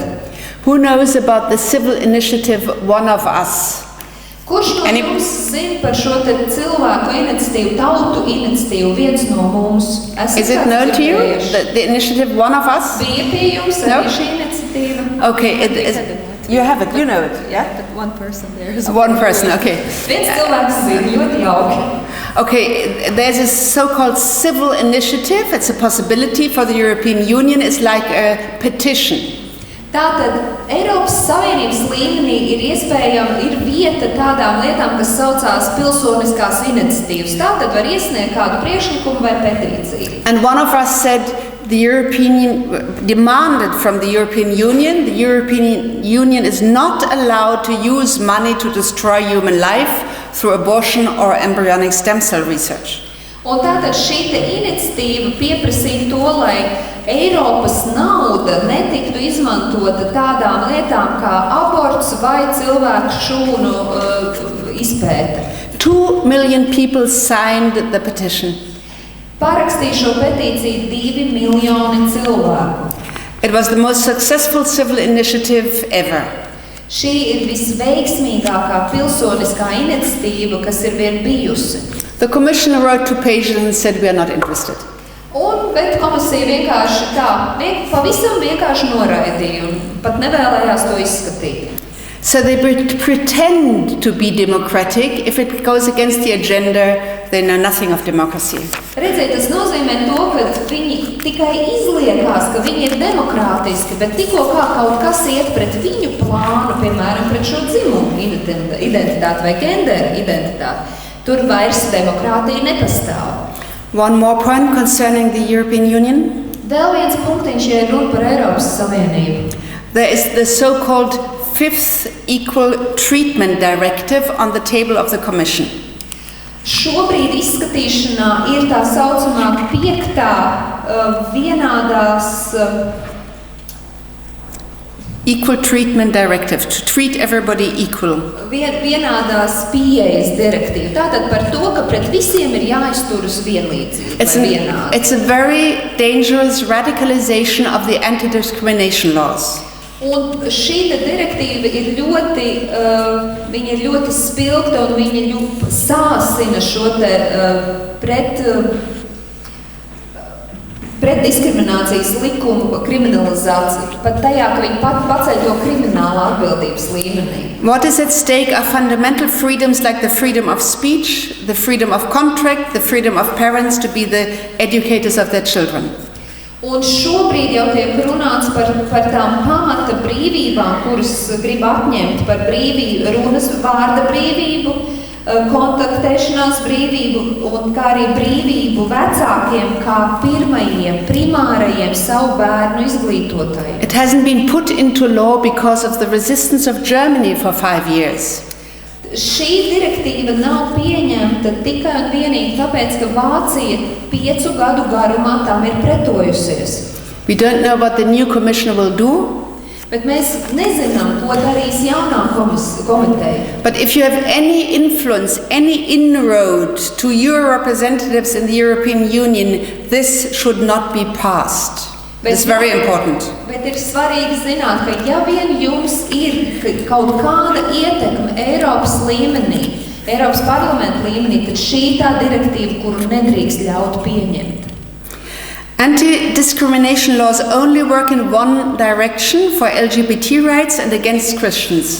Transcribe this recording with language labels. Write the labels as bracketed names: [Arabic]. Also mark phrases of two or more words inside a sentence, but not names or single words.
[English] Who knows about the civil initiative One of Us? [Latvian] Kurš no jums zina par šo te cilvēku iniciatīvu, tautu iniciatīvu, viens no mums? [English] Is it known to you, the initiative One of Us? [Latvian] Bija pie jums arī šī iniciatīva? [English] Okay, you have it, you know it, yeah? But one person there is one person, okay. [Latvian] Viens cilvēks bija ļoti jauki. [English] Okay, there's a so-called civil initiative. It's a possibility for the European Union. It's like a petition. [Latvian] Tātad Eiropas Savienības līmenī ir vieta tādām lietām, kas saucās pilsoniskās iniciatīvas. Tātad var iesniegt kādu priekšlikumu vai petīciju. [English] And One of Us said, demanded from the European Union. The European Union is not allowed to use money to destroy human life through abortion or embryonic stem cell research. [Latvian] Un tātad šī iniciatīva pieprasīja to, lai Eiropas nauda netiktu izmantota tādām lietām kā aborts vai cilvēku šūnu izpēte. [English] 2 million people signed the petition. [Latvian] Parakstīja šo petīciju 2 miljoni cilvēku. [English] It was the most successful civil initiative ever. [Latvian] Šī ir visveiksmīgākā pilsoniskā iniciatīva, kas ir vien bijusi. [English] The commissioner wrote 2 pages and said, "We are not interested." [Latvian] Bet komisija vienkārši pavisam vienkārši noraidīja un pat nevēlējās to izskatīt. [English] So they pretend to be democratic. If it goes against the agenda, they know nothing of democracy. [Latvian] Redziet, tas nozīmē to, ka viņi tikai izliekās, ka viņi ir demokrātiski, bet tikko kā kaut kas iet pret viņu plānu, piemēram, pret šo dzimumu identitāti vai genderu identitāti, tur vairs demokrātija nepastāv. [English] One more point concerning the European Union. [Latvian] Vēl viens punktiņš, ja ir runa par Eiropas Savienību. [English] There is the so-called 5th Equal Treatment Directive on the table of the Commission. [Latvian] Šobrīd izskatīšanā ir tā saucamā 5. Vienādās [English] Equal Treatment Directive, to treat everybody equal. [Latvian] Vienādās pieejas direktīva. Tātad par to, ka pret visiem ir jāizturas vienlīdzīgi. [English] It's a very dangerous radicalization of the anti-discrimination laws. [Latvian] Un šī direktīva ir ļoti spilgta un viņa sāsina šo pret diskriminācijas likumu kriminalizāciju, pat tajā, ka viņi paceļ to kriminālu atbildības līmenī. [English] What is at stake are fundamental freedoms like the freedom of speech, the freedom of contract, the freedom of parents to be the educators of their children. [Latvian] Un šobrīd jau tiek runāts par tām pamata brīvībām, kuras grib atņemt, par runas vārda brīvību, kontaktēšanās brīvību un kā arī brīvību vecākiem kā pirmajiem, primārajiem savu bērnu izglītotājiem. [English] It hasn't been put into law because of the resistance of Germany for 5 years. [Latvian] Šī direktīva nav pieņemta tikai un vienīgi tāpēc, ka Vācija 5 gadu garumā tam ir pretojusies. [English] We don't know what the new commissioner will do. [Latvian] Bet mēs nezinām, ko darīs jaunā komiteja. [English] But if you have any influence, any inroad to your representatives in the European Union, this should not be passed. It's very important. [Latvian] Bet ir svarīgi zināt, ka ja vien jums ir kaut kāda ietekme Eiropas līmenī, Eiropas parlamenta līmenī, tad šī tā direktīva, kuru nedrīkst ļaut pieņemt. [English] Anti-discrimination laws only work in one direction for LGBT rights and against Christians.